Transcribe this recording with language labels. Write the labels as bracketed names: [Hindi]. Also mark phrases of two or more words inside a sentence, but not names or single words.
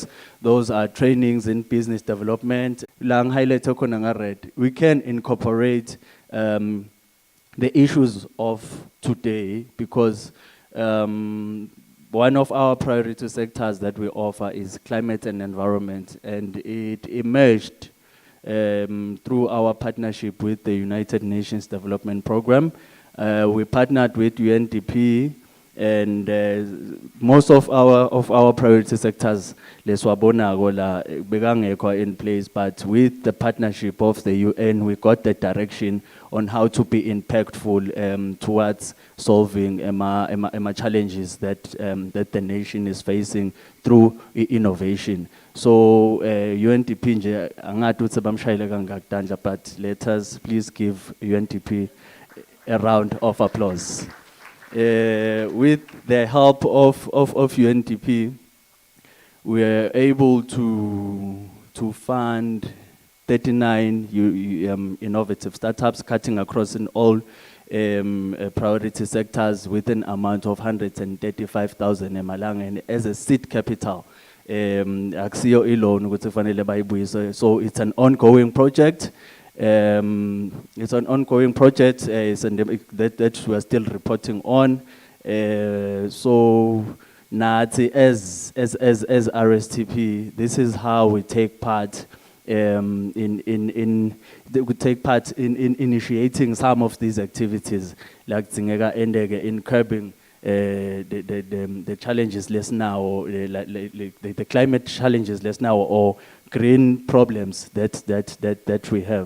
[English] Those are trainings in business development. We can incorporate the issues of today, because one of our priority sectors that we offer is climate and environment, and it emerged through our partnership with the United Nations Development Program. We partnered with UNDP And most of our priority sectors, [Swati] leswabonako la bekangekho [English] in place, but with the partnership of the UN, we got the direction on how to be impactful towards solving ema challenges that that the nation is facing through innovation. [Swati] So UNDP nje angathi uthi bamshayile kangakudanja, [English] but let us please give UNDP a round of applause. With the help of UNDP, we are able to fund 39 innovative startups cutting across in all priority sectors with an amount of 135,000 emalanga, and as a seed capital. [Swati] Akusiyo i-loan ukuthi fanele bayibuyise. [English] So it's an ongoing project. It's an ongoing project that we are still reporting on. So Nati, as RSTP, this is how we take part we take part in initiating some of these activities, like Zingega Endege, in curbing the challenges less now, the climate challenges less now, or green problems that we have.